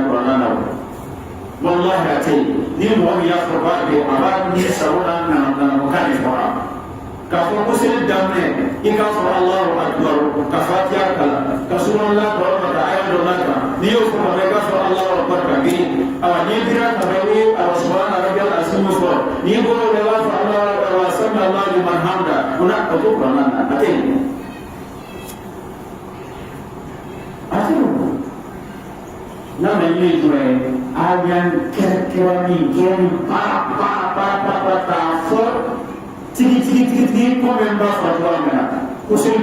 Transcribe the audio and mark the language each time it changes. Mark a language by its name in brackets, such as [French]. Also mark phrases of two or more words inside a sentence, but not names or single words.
[Bambara] kuranna na wallahi a tɛ yen ni mɔgɔ min y'a fɔ k'a bɛ a b'a ni sago n'a nana kan de fɔra k'a fɔ ko seli daminɛ i k'a fɔ [Arabic] الله أكبر [Bambara] ka fatiha kalan ka subhanallah kɔrɔ ma ka aya dɔ n'a kan n'i y'o fɔ ka bɛn i k'a fɔ [Arabic] الله أكبر [Bambara] ka girin n'i dira ka bɛn i bɛ [Arabic] سبحان ربي العظيم [Bambara] fɔ n'i bɔra o la i b'a fɔ [Arabic] الله أكبر وسمع الله لمن حمده [Bambara] o n'a ka to kuranna na a tɛ yen a tɛ yen n'a ma ɲɛ jumɛn ye ayan kira-kira ni pa fɔ tigi ko min b'a fɔ cogoya min na ko seli